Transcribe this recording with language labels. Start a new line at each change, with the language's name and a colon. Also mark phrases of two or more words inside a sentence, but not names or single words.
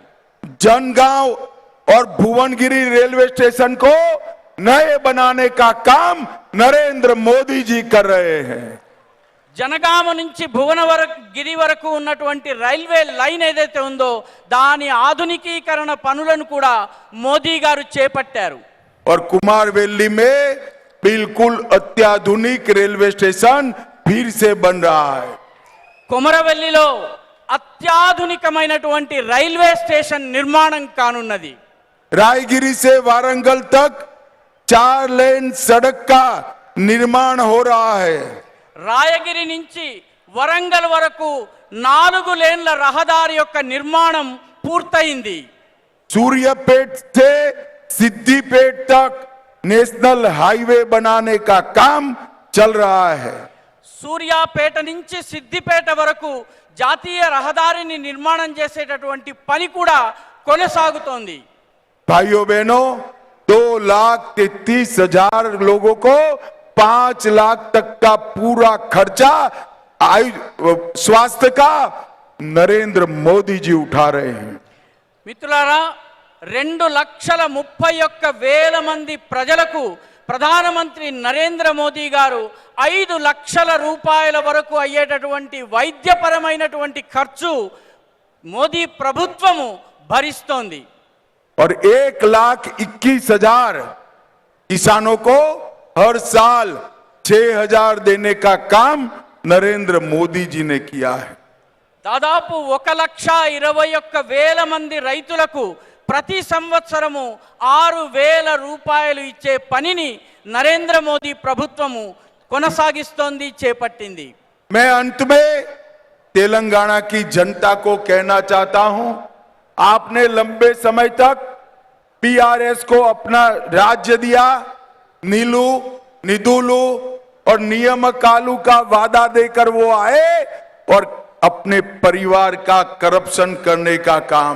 Hindi: जनगांव और भुवनगिरी रेलवे स्टेशन को नए बनाने का काम नरेंद्र मोदी जी कर रहे हैं।
Telugu: జనగామ నుంచి భువనగిరి వరకు ఉన్నటువంటి రైల్వే లైన్ ఏదైతే ఉందో దాని ఆధునికీకరణ పనులను కూడా మోదీ గారు చేపట్టారు।
Hindi: और कुमारवेली में बिल्कुल अत्याधुनिक रेलवे स्टेशन फिर से बन रहा है।
Telugu: కొమరవెల్లిలో అత్యాధునికమైనటువంటి రైల్వే స్టేషన్ నిర్మాణం కానున్నది।
Hindi: रायगिरी से वारंगल तक 4 लेन सड़क का निर्माण हो रहा है।
Telugu: రాయగిరి నుంచి వరంగల్ వరకు 4 లేన్ల రహదారి యొక్క నిర్మాణం పూర్తయింది।
Hindi: सूर्यपेट से सिद्धिपेट तक नेशनल हाईवे बनाने का काम चल रहा है।
Telugu: సూర్యాపేట నుంచి సిద్దిపేట వరకు జాతీయ రహదారిని నిర్మాణం చేసేటటువంటి పని కూడా కొనసాగుతోంది।
Hindi: भाइयों बहनों, 2,33,000 लोगों को 5 लाख तक का पूरा खर्चा स्वास्थ्य का नरेंद्र मोदी जी उठा रहे हैं।
Telugu: మిత్రులారా, 2,31,000 మంది ప్రజలకు ప్రధానమంత్రి నరేంద్ర మోదీ గారు 5 లక్షల రూపాయల వరకు అయ్యేటటువంటి వైద్యపరమైనటువంటి ఖర్చు మోదీ ప్రభుత్వము భరిస్తోంది.
Hindi: और 1,21,000 किसानों को हर साल 6,000 देने का काम नरेंद्र मोदी जी ने किया है.
Telugu: దాదాపు 1,21,000 మంది రైతులకు ప్రతి సంవత్సరము 6,000 రూపాయలు ఇచ్చే పనిని నరేంద్ర మోదీ ప్రభుత్వము కొనసాగిస్తోంది, చేపట్టింది.
Hindi: मैं अंत में तेलंगाना की जनता को कहना चाहता हूं, आपने लंबे समय तक पीआरएस को अपना राज्य दिया,
Telugu: నీళ్లు నిధులు
Hindi: और नियमकालू का वादा देकर वो आए और अपने परिवार का करप्शन करने का काम.